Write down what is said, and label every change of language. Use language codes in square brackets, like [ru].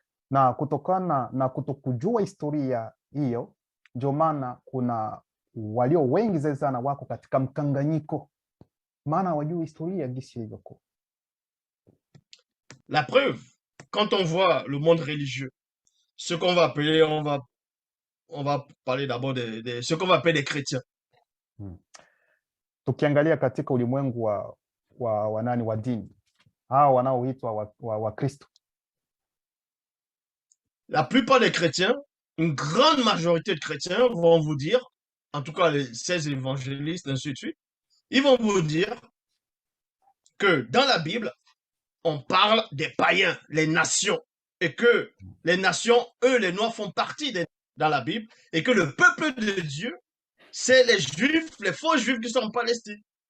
[sw] Na kutokana na kutokujua historia hiyo, ndio maana kuna walio wengi zaidi sana wako katika mkanganyiko, maana hawajui historia jinsi ilivyokuwa. [fr] La preuve, quand on voit le monde religieux, ce qu'on va appeler, on va parler d'abord de ce qu'on va appeler des chrétiens. [sw] Tukiangalia katika ulimwengu wa nani wa dini, hao wanaoitwa wa Kristo, [fr] la plupart des chrétiens, une grande majorité de chrétiens vont vous dire, en tout cas les 16 évangélistes, ainsi de suite, ils vont vous dire que dans la Bible, on parle des païens, les nations, et que les nations, eux, les Noirs, font partie dans la Bible, et que le peuple de Dieu, c'est les Juifs, les faux Juifs qui sont en Palestine.